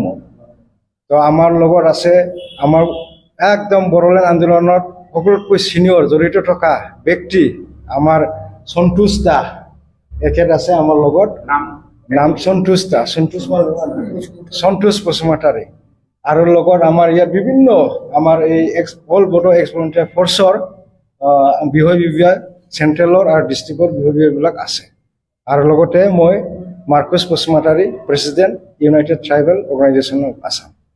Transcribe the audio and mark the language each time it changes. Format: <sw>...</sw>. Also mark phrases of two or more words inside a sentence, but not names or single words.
<as>তো আমাৰ লগত আছে আমাৰ একদম বড়োলেণ্ড আন্দোলনত সকলোতকৈ ছিনিয়ৰ জড়িত থকা ব্যক্তি আমাৰ সন্তোষ দা, এখেত আছে আমাৰ লগত, নাম সন্তোষ দা, সন্তোষ বসুমতাৰী। আৰু লগত আমাৰ ইয়াত বিভিন্ন আমাৰ এই অল বড়ো এক্স ভলণ্টিয়াৰ ফ'ৰ্চৰ বিষয় বিভাগ চেণ্ট্ৰেলৰ আৰু ডিষ্ট্ৰিক্টৰ বিষয় বিভাগবিলাক আছে। আৰু লগতে মই मार्कस बसुमतारी, प्रेसिडेंट, इउनाइटेड ट्राइबेल अर्गेनाइजेशन ऑफ आसाम।</as>